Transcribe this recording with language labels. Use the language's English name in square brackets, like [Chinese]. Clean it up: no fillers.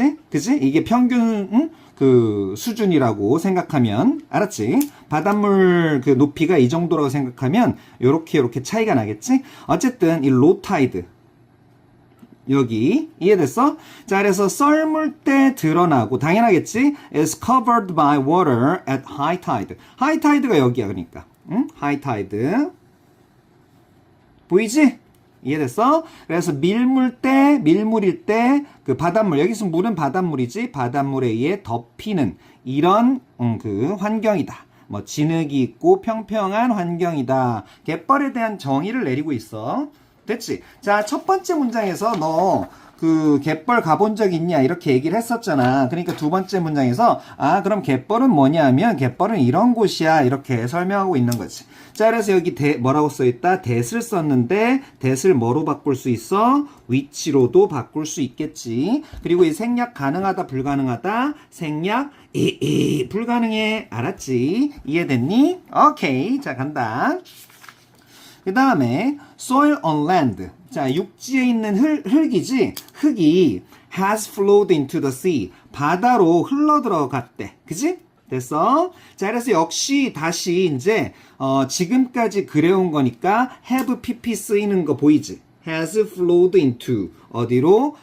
[Korean] 그치? 이게 평균 그 수준이라고 생각하면 알았지? 바닷물 그 높이가 이 정도라고 생각하면 요렇게 차이가 나겠지? 어쨌든 이 low tide 여기 이해됐어? 자, 그래서 썰물 때 드러나고 당연하겠지? [English] is covered by water at high tide. [Korean] high tide가 여기야. 그러니까 high tide 보이지? 이해됐어? 그래서 밀물일 때 그 바닷물, 여기서 물은 바닷물이지, 바닷물에 의해 덮이는 이런 그 환경이다. 뭐 진흙이 있고 평평한 환경이다. 갯벌에 대한 정의를 내리고 있어. 됐지? 자, 첫 번째 문장에서 너 그 갯벌 가본 적 있냐 이렇게 얘기를 했었잖아. 그러니까 두 번째 문장에서 그럼 갯벌은 뭐냐 하면 갯벌은 이런 곳이야 이렇게 설명하고 있는 거지. 자, 그래서 여기 뭐라고 써있다? that을 썼는데 that을 뭐로 바꿀 수 있어? 위치로도 바꿀 수 있겠지. 그리고 이 생략 가능하다 불가능하다? 생략 불가능해. 알았지? 이해됐니? 오케이. 자, 간다. 그 다음에 [English] soil on land. [Korean] 자, 육지에 있는 흙이지. 흙이 [English] has flowed into the sea. [Korean] 바다로 흘러 들어갔대. 그지? 됐어? 자, 그래서 역시 다시 이제 지금까지 그래온 거니까 have pp 쓰이는 거 보이지? [English] has flowed into [Korean] 어디로?